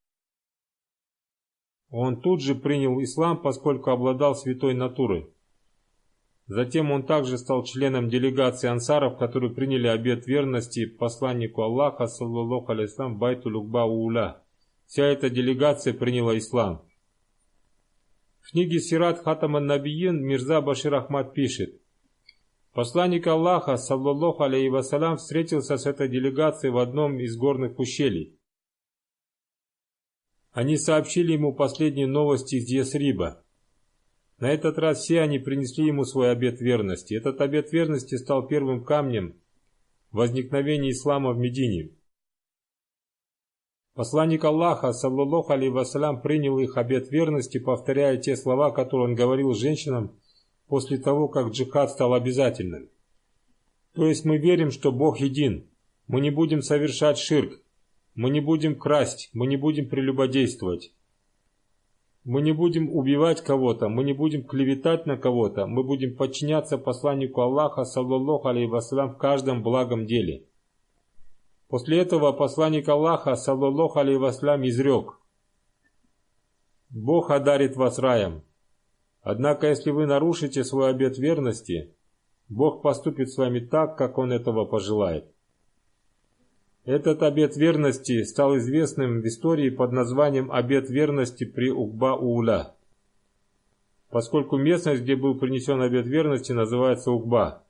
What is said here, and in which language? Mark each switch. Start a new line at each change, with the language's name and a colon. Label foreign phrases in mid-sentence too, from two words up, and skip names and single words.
Russian: Он тут же принял ислам, поскольку обладал святой натурой. Затем он также стал членом делегации ансаров, которые приняли обет верности посланнику Аллаха,
Arabic: صلى الله عليه وسلم,
Russian: Байтуль Укба Ууля. Вся эта делегация приняла ислам. В книге Сират Хатам ан-Набийин Мирза Башир Ахмад пишет: посланник Аллаха,
Arabic: صلى الله عليه وسلم,
Russian: встретился с этой делегацией в одном из горных ущелий. Они сообщили ему последние новости из Ясриба. На этот раз все они принесли ему свой обет верности. Этот обет верности стал первым камнем возникновения ислама в Медине. Посланник Аллаха,
Arabic: صلى الله عليه وسلم,
Russian: принял их обет верности, повторяя те слова, которые он говорил женщинам после того, как джихад стал обязательным. То есть мы верим, что Бог един. Мы не будем совершать ширк. Мы не будем красть. Мы не будем прелюбодействовать. Мы не будем убивать кого-то, мы не будем клеветать на кого-то, мы будем подчиняться посланнику Аллаха,
Arabic: صلى الله عليه وسلم,
Russian: в каждом благом деле. После этого посланник Аллаха,
Arabic: صلى الله عليه وسلم,
Russian: изрек: «Бог одарит вас раем. Однако, если вы нарушите свой обет верности, Бог поступит с вами так, как Он этого пожелает». Этот обет верности стал известным в истории под названием «Обет верности при Угба-Ууля», поскольку местность, где был принесен обет верности, называется Угба.